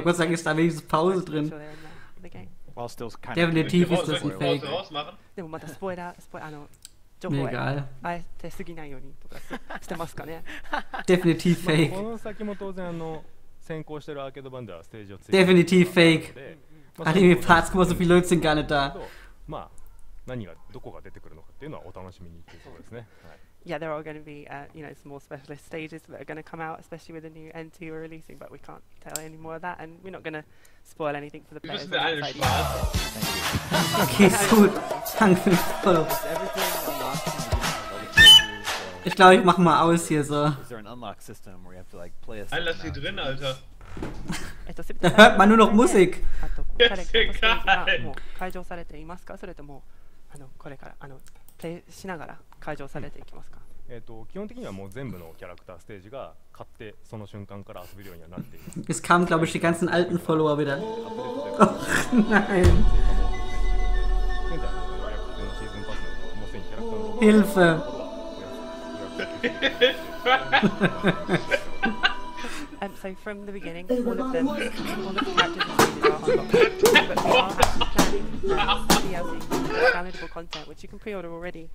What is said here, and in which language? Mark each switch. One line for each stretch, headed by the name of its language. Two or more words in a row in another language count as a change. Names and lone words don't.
German: Gott sei Dank ist da wenigstens Pause drin. Definitiv ist das ein Fake. Mir egal. Definitiv Fake. Definitiv Fake. Anime Parts, guck mal, so viele Leute sind gar nicht da.
English: Yeah, there are going to be, some more specialist stages that are going to come out, especially with the new N2 we're releasing, but we can't tell any more of that, and we're not going to spoil anything for the players.
German: Okay, gut. Danke für den Follow. Ich glaube, ich mach mal aus hier so. Lass die drin, Alter. Da hört man nur noch Musik. Ist egal.
Japanese: 基本的にはもう全部のキャラクターステージが買ってその瞬間から遊べるようにはなっています。
German: Es kamen, glaube ich, die ganzen alten Follower wieder. Ach nein. Hilfe!
English: So from the beginning, all of the characters included are unlocked, but we are actually planning DLC, downloadable content, which you can pre-order already.